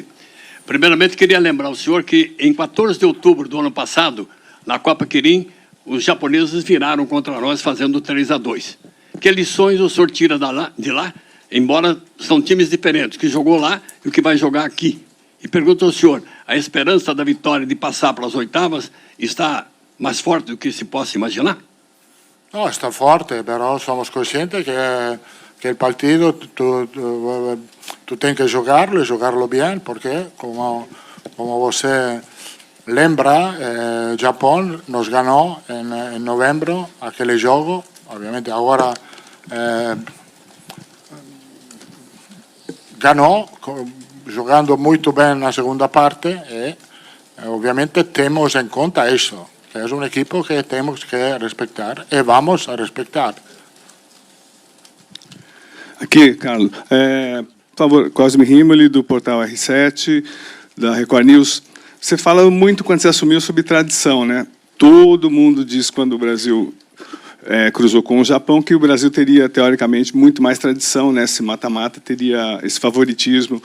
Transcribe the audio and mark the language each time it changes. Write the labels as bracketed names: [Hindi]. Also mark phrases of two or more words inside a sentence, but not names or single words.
[Portuguese] Primeiramente, queria lembrar ao senhor que em 14 de outubro do ano passado, na Copa Kirin, os japoneses viraram contra nós fazendo 3-2. Que lições o senhor tira de lá, embora são times diferentes, que jogou lá e o que vai jogar aqui? E pergunto ao senhor, a esperança da vitória de passar para as oitavas está mais forte do que se possa imaginar? [Spanish] No, está forte, pero somos conscientes que el partido tú tienes que jugarlo y jugarlo bien, porque [Portuguese] como você lembra, [Spanish] Japón nos ganó en noviembre aquel juego, obviamente ahora ganó jugando muy bien en la segunda parte y obviamente tenemos en cuenta eso. [Portuguese] Que é um equipo que temos que respeitar e vamos a respeitar. Aqui, Carlos. Por favor, Cosme Rimoli, do portal R7, da Record News. Você fala muito quando você assumiu sobre tradição, né? Todo mundo diz quando o Brasil cruzou com o Japão que o Brasil teria, teoricamente, muito mais tradição nesse mata-mata, teria esse favoritismo.